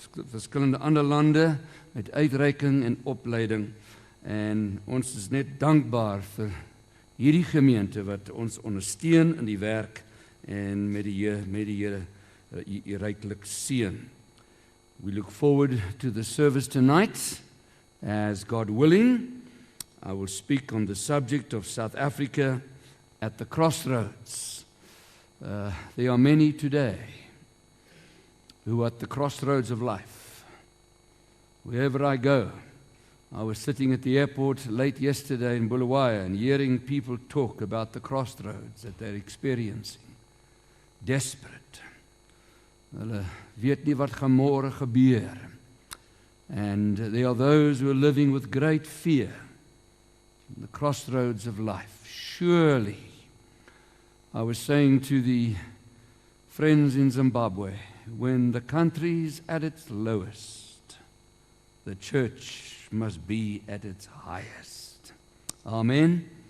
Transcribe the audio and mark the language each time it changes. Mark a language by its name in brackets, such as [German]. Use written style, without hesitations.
[Afrikaans] Verskillende ander lande met uitreiking en opleiding. En ons is net dankbaar vir hierdie gemeente wat ons ondersteun in die werk en met die Here ryklik seën. [English] We look forward to the service tonight. As God willing, I will speak on the subject of South Africa at the crossroads. There are many today who are at the crossroads of life. Wherever I go, I was sitting at the airport late yesterday in Bulawayo and hearing people talk about the crossroads that they're experiencing. Desperate. [Afrikaans] Hulle weet nie wat gaan môre gebeur. [English] And there are those who are living with great fear in the crossroads of life. Surely, I was saying to the friends in Zimbabwe, when the country's at its lowest, the church must be at its highest. Amen.